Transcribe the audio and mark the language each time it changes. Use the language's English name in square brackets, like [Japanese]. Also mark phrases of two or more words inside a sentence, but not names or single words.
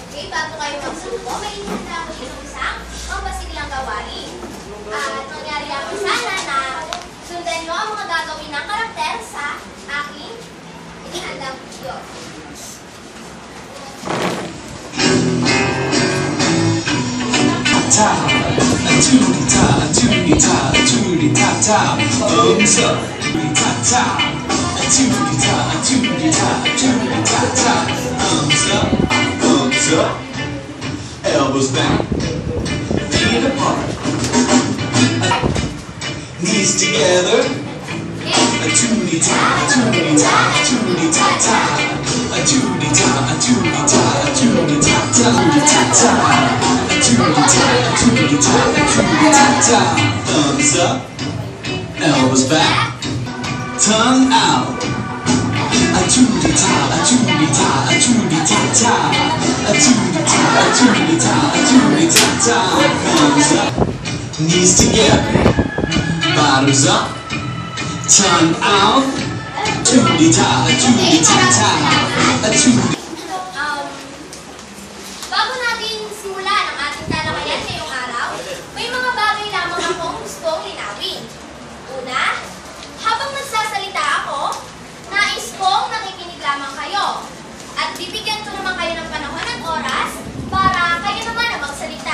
[Filipino] bago kayo magsubo, may inihanda ko dito isang mampasiglang gawain. At mangyari ako sana na sundan nyo ang mga gagawin ng karakter sa aking inihanda ko dito. [English] Ta, a toody ta, a toody ta, a toody ta ta, thumbs up, ta ta, a toody ta, a toody ta, a toody ta ta, thumbs up, elbows back, feet apart, knees together, a toody ta, a toody ta, a toody ta ta, a toody ta, a toody ta, a toody ta ta, ta ta. Thumbs up, elbows back, tongue out. A toody ta, a toody ta, a toody ta ta, a toody ta, a toody ta, a toody ta ta. Thumbs up, knees together, bottoms up, tongue out. Toody ta, a toody ta ta, a toody. [Filipino] Bago natin simulan ang ating talakayan ngayong araw, may mga bagay lamang akong gustong linawin. Una, habang nagsasalita ako, nais kong nakikinig lamang kayo. At bibigyan ko naman kayo ng panahon at oras para kayo naman ang magsalita.